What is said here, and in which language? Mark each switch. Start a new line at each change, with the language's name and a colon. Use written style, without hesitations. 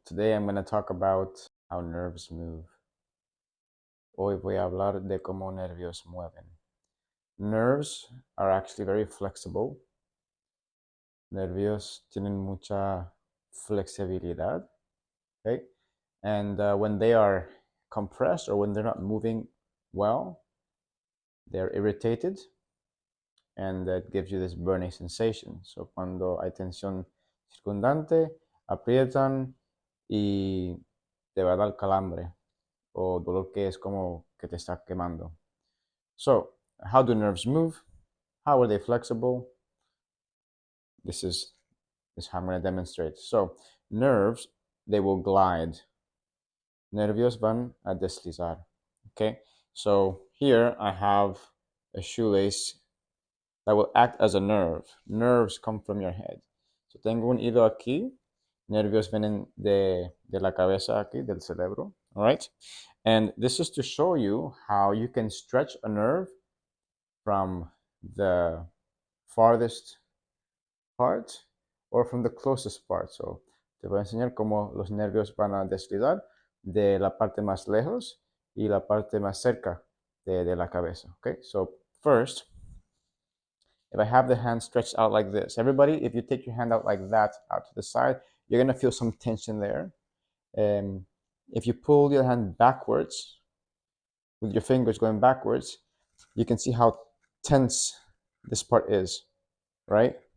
English: Today I'm going to talk about how nerves move.
Spanish: Hoy voy a hablar de cómo nervios mueven.
English: Nerves are actually very flexible.
Spanish: Nervios tienen mucha flexibilidad, okay?
English: And when they are compressed or when they're not moving well, they're irritated and that gives you this burning sensation.
Spanish: So cuando hay tensión circundante, aprietan y te va a dar calambre o dolor que es como que te está quemando.
English: So, how do nerves move? How are they flexible? This is how I'm going to demonstrate. So, nerves, they will glide.
Spanish: Nervios van a deslizar.
English: Okay, so here I have a shoelace that will act as a nerve. Nerves come from your head.
Spanish: So tengo un hilo aquí. Nervios vienen de la cabeza aquí, del cerebro.
English: All right. And this is to show you how you can stretch a nerve from the farthest part or from the closest part.
Spanish: So te voy a enseñar cómo los nervios van a deslizar de la parte más lejos y la parte más cerca de la cabeza.
English: Okay. So first, if I have the hand stretched out like this, everybody, if you take your hand out like that, out to the side, you're going to feel some tension there. If you pull your hand backwards, with your fingers going backwards, you can see how tense this part is, right?